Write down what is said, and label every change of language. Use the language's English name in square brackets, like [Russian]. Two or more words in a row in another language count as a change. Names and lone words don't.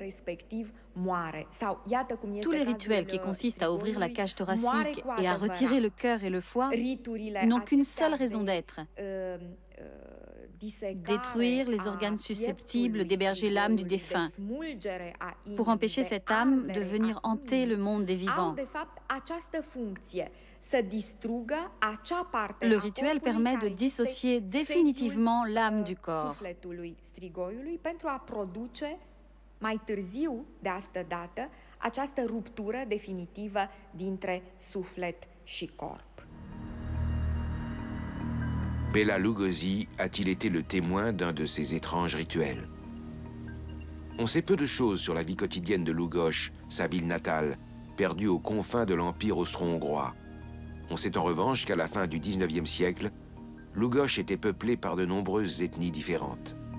[French] Tous les rituels qui consistent à ouvrir la cage thoracique et à retirer le cœur et le foie n'ont qu'une seule raison d'être: détruire les organes susceptibles d'héberger l'âme du défunt, pour empêcher cette âme de venir hanter le monde des vivants. Le rituel permet de dissocier définitivement l'âme du corps. [Romanian] Mai târziu, de asta dată, această ruptură definitivă dintre suflet și corp. [French] Bela Lugosi a-t-il été le témoin d'un de ces étranges rituels? On sait peu de choses sur la vie quotidienne de Lugos, sa ville natale, perdue aux confins de l'Empire austro-hongrois. On sait en revanche qu'à la fin du XIXe siècle, Lugos était peuplé par de nombreuses ethnies différentes.